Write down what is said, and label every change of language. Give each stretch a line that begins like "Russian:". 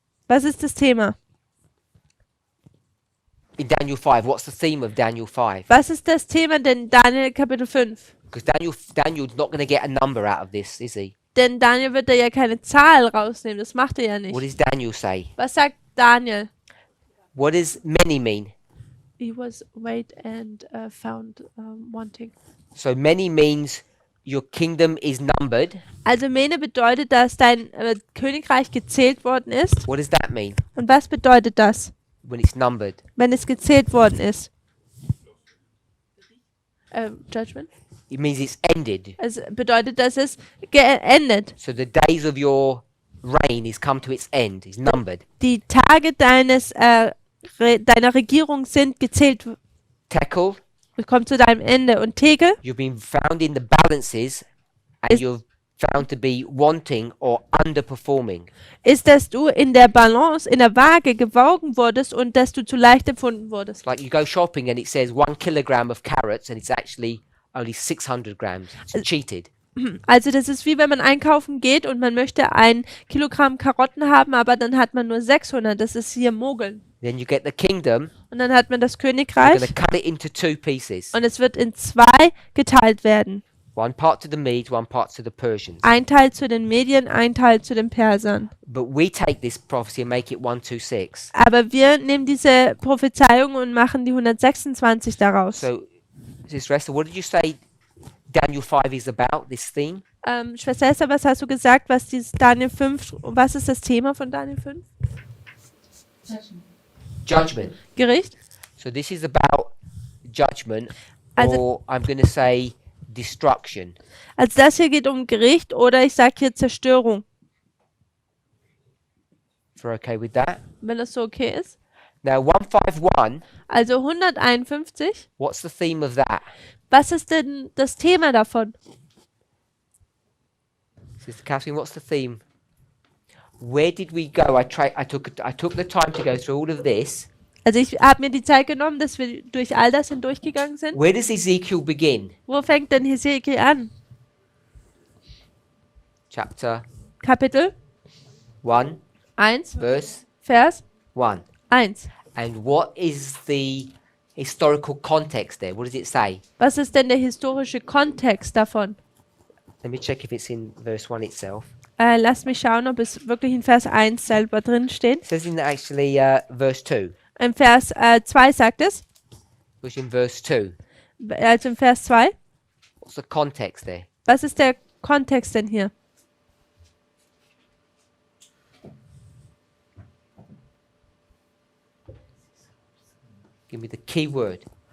German: Was ist das Thema?
English: In Daniel 5, what's the theme of Daniel 5?
German: Was ist das Thema denn Daniel Kapitel 5?
English: Because Daniel's not going to get a number out of this, is he?
German: Denn Daniel wird da ja keine Zahl rausnehmen, das macht er ja
English: What
German: nicht.
English: does Daniel say?
German: Was sagt Daniel?
English: What does many mean? He was weighed and found wanting. So many means your kingdom is numbered.
German: Also Mene bedeutet, dass dein Königreich gezählt worden ist.
English: What does that mean
German: Und was bedeutet das,
English: when it's numbered?
German: wenn es gezählt worden ist?
English: Judgment? It means it's ended.
German: Es bedeutet, dass es geendet.
English: So the days of your reign is come to its end. It's numbered.
German: Die Tage deiner Regierung sind gezählt.
English: Tekel,
German: Es kommt zu deinem Ende. Und Tegel
English: you've been found in the balances and Is- you're found to be wanting or underperforming.
German: ist, dass du in der Balance, in der Waage gewogen wurdest und dass du zu leicht empfunden wurdest.
English: It's like you go shopping and it says 1 kilogram of carrots and it's actually only 600 grams. It's cheated.
German: Also das ist wie wenn man einkaufen geht und man möchte 1 Kilogramm Karotten haben, aber dann hat man nur 600. Das ist hier Mogeln.
English: Then you get the kingdom.
German: Und dann hat man das
English: You're going
German: Königreich
English: to cut it into 2 pieces.
German: und es wird in 2 geteilt werden.
English: One part to the Medes, one part to the Persians.
German: Ein Teil zu den Medien, ein Teil zu den Persern.
English: But we take this prophecy and make it 126.
German: Aber wir nehmen diese Prophezeiung und machen die 126 daraus.
English: So, Sister Esther, what did you say Daniel 5 is about, this theme?
German: Schwester Esther, was hast du gesagt, was dieses Daniel 5, was ist das Thema von Daniel 5?
English: Judgment.
German: Gericht?
English: So this is about judgment,
German: Also-
English: or I'm going to say destruction.
German: Also das hier geht um Gericht oder ich sage hier Zerstörung,
English: If you're okay with that.
German: wenn das so okay ist.
English: Now, 151,
German: Also 151,
English: what's the theme of that? was ist denn das Thema davon? Sister Catherine, what's the theme? Where did we go? I took the time to go through all of this.
German: Also ich habe mir die Zeit genommen, dass wir durch all das hindurchgegangen sind.
English: Where does Ezekiel begin?
German: Wo fängt denn Hesekiel an?
English: Chapter
German: Kapitel
English: 1,
German: 1,
English: verse
German: Vers
English: 1.
German: 1.
English: And what is the historical context there? What does it say?
German: Was ist denn der historische Kontext davon?
English: Let me check if it's in verse 1 itself.
German: Lass mich schauen, ob es wirklich in Vers 1 selber drin steht.
English: It says in actually verse 2.
German: In Vers 2 sagt es,
English: Which in verse 2.
German: also in Vers 2.
English: What's the context there?
German: Was ist der Kontext denn hier?
English: Give me the key word.